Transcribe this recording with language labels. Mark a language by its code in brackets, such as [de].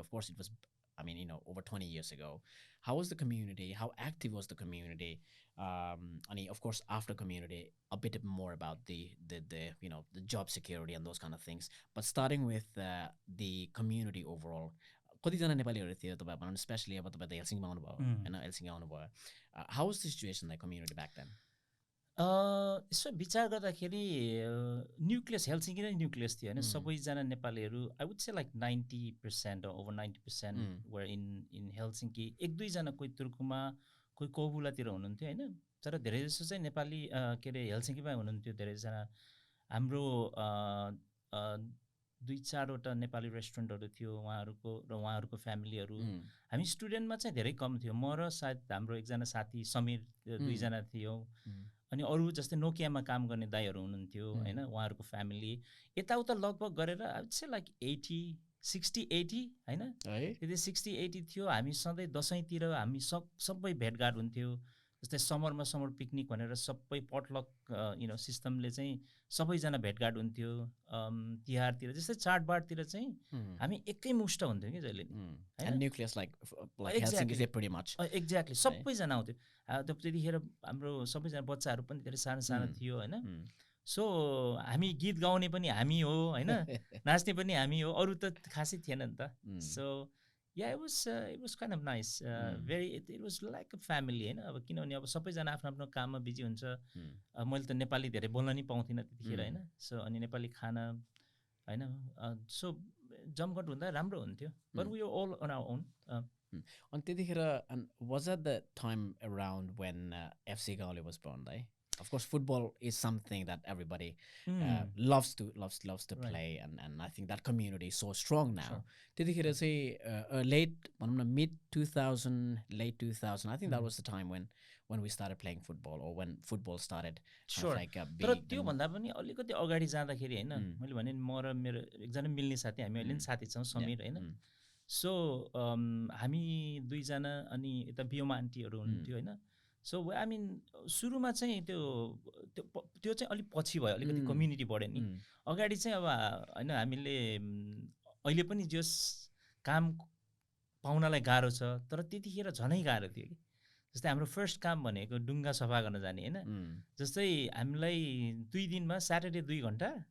[en] Of course it was, I mean, you know, over 20 years ago. How was the community? How active was the community? And of course, after community, a bit more about the you know, the job security and those kind of things. But starting with the community overall, [ne] कतिजना नेपालीहरू थियो तपाईहरु, especially अब तपाई त हेलसिङ्कीमा आउनुभयो हैन, हेलसिङ्की आउनुभयो। [en] How was the situation, like community back then? [ne] यसो विचार गर्दाखेरि न्युक्लियस हेलसिङ्की नै न्युक्लियस थियो होइन। सबैजना नेपालीहरू [en] I would say like [ne] 90% over 90% were in हेलसिङ्की। 1-2जना कोही तुर्कुमा, कोही कोबुलातिर हुनुहुन्थ्यो होइन। तर धेरै जसो चाहिँ नेपाली के अरे हेलसिङ्कीमै हुनुहुन्थ्यो धेरैजना। हाम्रो 2-4वटा नेपाली रेस्टुरेन्टहरू थियो उहाँहरूको र उहाँहरूको फ्यामिलीहरू। हामी स्टुडेन्टमा चाहिँ धेरै कम थियो। म र सायद हाम्रो एकजना साथी समीर 2जना थियो। अनि अरू जस्तै नोकियामा काम गर्ने दाइहरू हुनुहुन्थ्यो होइन, उहाँहरूको फ्यामिली। यताउता लगभग गरेर चाहिँ लाइक 60-80 होइन, यदि 60-80 थियो। हामी सधैँ दसैँतिर हामी सबै भेटघाट हुन्थ्यो। जस्तै समरमा समर पिकनिक भनेर सबै पटलक यु नो सिस्टमले चाहिँ सबैजना भेटघाट हुन्थ्यो। तिहारतिर जस्तै चाडबाडतिर चाहिँ हामी एकै मुष्ट हुन्थ्यौँ कि जहिले नि। [en] nucleus like Helsinki is pretty much [ne] exactly सबैजना आउँथ्यो। त्यतिखेर हाम्रो सबैजना बच्चाहरू पनि धेरै सानो सानो थियो होइन। सो हामी गीत गाउने पनि हामी हो होइन, नाच्ने पनि हामी हो, अरू त खासै थिएन नि त। [en] So yeah, it was kind of nice. Very it was like a family हैन। [ne] अब किनभने अब सबैजना आफ्नो आफ्नो काममा बिजी हुन्छ। मैले त नेपाली धेरै बोल्न नि पाउँथिनँ त्यतिखेर हैन। सो अनि नेपाली खाना हैन, सो जमघट हुँदा राम्रो हुन्थ्यो। [en] But we were all on our own. [ne] अनि त्यतिखेर [en] was that the time around when FC Gaole was born, right? Of course, football is something that everybody loves to play, and I think that community is so strong now. [ne] त्यतिखेर चाहिँ [en] late mid 2000, late 2000, I think that was the time when we started playing football, or when football started. Sure. [ne] तर त्यो भन्दा पनि अलिकति अगाडि जाँदाखेरि हैन, मैले भने म र मेरो एकजना मिल्ने साथी, हामी अहिले नि साथी छौं समीर हैन। सो हामी 2जना अनि यता बियोमा आन्टीहरू हुनुहुन्थ्यो हैन। सो आई मिन सुरुमा चाहिँ त्यो चाहिँ अलिक पछि भयो अलिकति कम्युनिटी बढ्यो नि अगाडि चाहिँ अब होइन हामीले अहिले पनि जस काम पाउनलाई गाह्रो छ तर त्यतिखेर झनै गाह्रो थियो कि जस्तै हाम्रो फर्स्ट काम भनेको डुङ्गा सफा गर्न जाने होइन जस्तै हामीलाई 2 दिनमा स्याटरडे 2 घन्टा